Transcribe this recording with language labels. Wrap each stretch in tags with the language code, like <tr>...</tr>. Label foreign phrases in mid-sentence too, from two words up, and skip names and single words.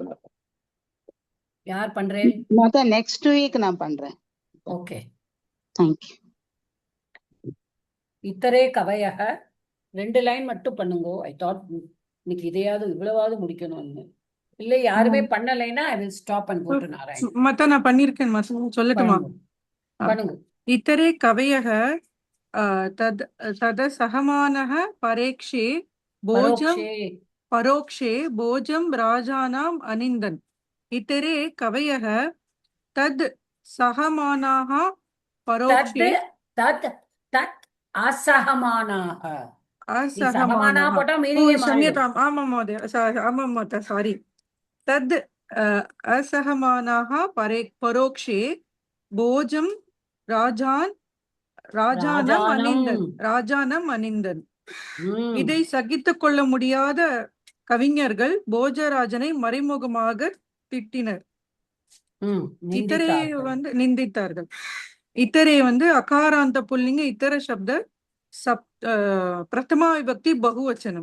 <ta>யார் பண்றேன்? நான்</ta> <en>next week</en> <ta>நான் பண்றேன். ஓகே,</ta> <en>thank you.</en> <sa>इतरे कवयः</sa> <ta>2 லைன் மட்டும் பண்ணுங்க.</ta> <en>I thought</en> <ta>இன்னைக்கு இதையாவது இவ்வளவாவது முடிக்கணும்னு. இல்ல யாருமே பண்ணலைன்னா</ta> <en>I will stop and go to</en> <ta>நாராயண். மத்த நான் பண்ணிருக்கேன். சொல்லட்டுமா? பண்ணுங்க.</ta> <sa>इतरे कवयः तत सहमानः परोक्षे भोजं परोक्षे भोजं राजानम् अनिन्दन्. इतरे कवयः तत् सहमानाः परोक्षे तत् असहमानाः. நீ சகமானா असहमानः</sa> <ta>போட்டா ओ மீனிங்கே மாறிடும்.</ta> <sa>क्षम्यताम् आमां महोदय आमां माता सारी तद् असहमानाः परोक्षे भोजं राजान् राजानम् अनिन्दन् ராஜானம். राजानम् अनिन्दन् ம்,</sa> <ta>இதை சகித்துக் கொள்ள முடியாத கவிஞர்கள் போஜராஜனை மறைமுகமாக திட்டினர். ம்,</ta> <sa>இத்தரே</sa> <ta>நிந்தித்தார்கள். வந்து நிந்தித்தார்கள்.</ta> <sa>இத்தரே வந்து अकारान्त पुंलिङ्ग इतर शब्द प्रथमा विभक्ति बहुवचनम्.</sa>